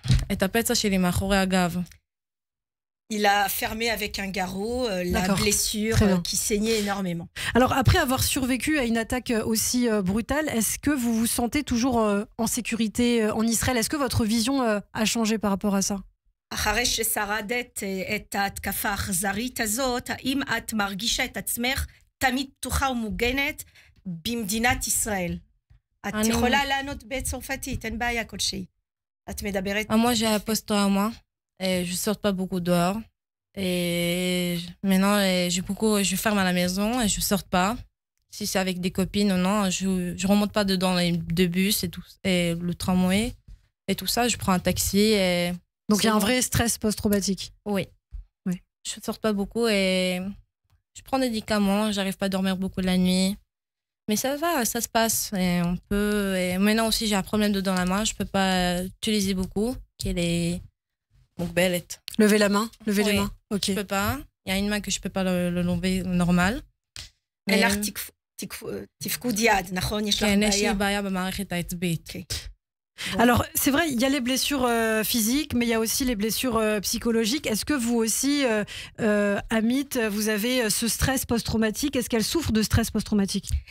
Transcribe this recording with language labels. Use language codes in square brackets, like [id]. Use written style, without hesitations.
[fr] Et t'appelles ça chez les Mahoré Agav. Il a fermé avec un garrot la blessure qui saignait énormément. Alors, après avoir survécu à une attaque aussi brutale, est-ce que vous vous sentez toujours en sécurité en Israël? Est-ce que votre vision a changé par rapport à ça? [he] אחרי ששרדת את ההתקפה האכזרית הזאת, האם את מרגישה את עצמך תמיד פתוחה ומוגנת במדינת ישראל? את יכולה לענות בצרפתית, אין בעיה כלשהי. את מדברת... [fr] Moi, j'ai un post-trauma. Et je ne sors pas beaucoup dehors. Et maintenant, je ferme à la maison et je ne sors pas. Si c'est avec des copines ou non, je ne remonte pas dedans les 2 bus et, tout, et le tramway et tout ça. Je prends un taxi. Et donc il y a un vrai stress post-traumatique. Oui. Je ne sors pas beaucoup et je prends des médicaments. Je n'arrive pas à dormir beaucoup la nuit. Mais ça va, ça se passe. Et maintenant aussi, j'ai un problème dans la main. Je ne peux pas utiliser beaucoup. Donc, bellette. Levez la main, levez les mains. Ok. Je peux pas. Il y a une main que je peux pas le lever normal. [he] אין לך תפקוד יד, נכון? יש לך בעיה. כן, יש לי בעיה במערכת העצבית. [fr] Alors, c'est vrai, il y a les blessures physiques, mais il y a aussi les blessures psychologiques. Est-ce que vous aussi, Amit, vous avez ce stress post-traumatique? Est-ce qu'elle souffre de stress post-traumatique?